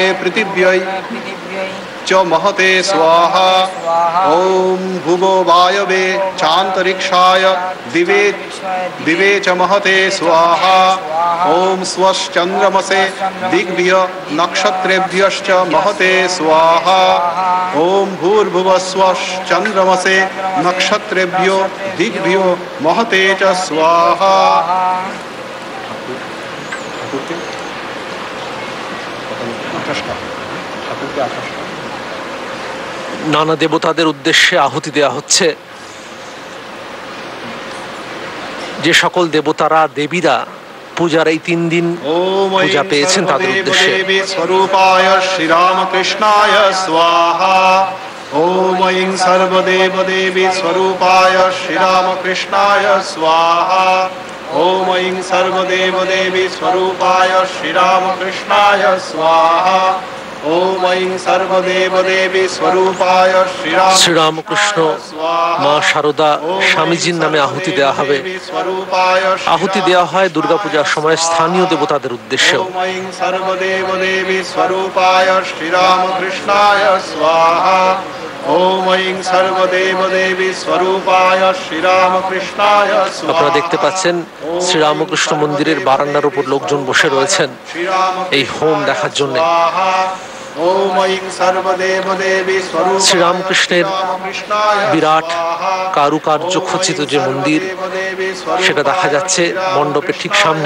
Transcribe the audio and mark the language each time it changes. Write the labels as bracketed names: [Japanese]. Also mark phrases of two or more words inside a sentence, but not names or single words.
[Sanskrit] पृथिव्यै च महते स्वाहा ओम भुवो वायवे चान्तरिक्षाय दिवे च महते स्वाहा ओम स्वश्चन्द्रमसे दिग्भ्य नक्षत्रेभ्यश्च महते स्वाहा ओम भूर्भुवस्वश्चन्द्रमसे नक्षत्रेभ्यो दिग्भ्यो महते च स्वाहा। [Bangla] নানা দেবতাদের উদ্দেশ্যে আহুতি দেয়া হচ্ছে। যে সকল দেবতারা দেবীরা পূজার এই 3 দিন পূজা পেয়েছেন তাদের উদ্দেশ্যে [Sanskrit] স্বরূপায় শ্রীরামকৃষ্ণায় স্বাহা ओम ऐं सर्वदेव देवी स्वरूपाय श्रीरामकृष्णाय स्वाहा ओम ऐं सर्वदेव देवी स्वरूपाय श्रीरामकृष्णाय स्वाहा ओम ऐं सर्वदेव देवी स्वरूपाय [Bangla] শ্রীরামকৃষ্ণ মা শারদা স্বামীজির নামে আহুতি দেওয়া হবে। আহুতি দেওয়া হয় দুর্গাপূজার সময় স্থানীয় দেবতাদের উদ্দেশ্যে। [Sanskrit] ओम ऐं सर्वदेव देवी स्वरूपाय श्रीरामकृष्णाय स्वाहा ओम ऐं सर्वदेव देवी स्वरूपाय श्रीरामकृष्णाय स्वाहा। [Bangla] আপনারা দেখতে পাচ্ছেন শ্রীরামকৃষ্ণ মন্দিরের বারান্দার উপর লোকজন বসে রয়েছেন এই হোম দেখার জন্য। শ্রীরামকৃষ্ণের বিরাট কারুকার্য খচিত যে মন্দির সেটা দেখা যাচ্ছে মণ্ডপের ঠিক সামনে।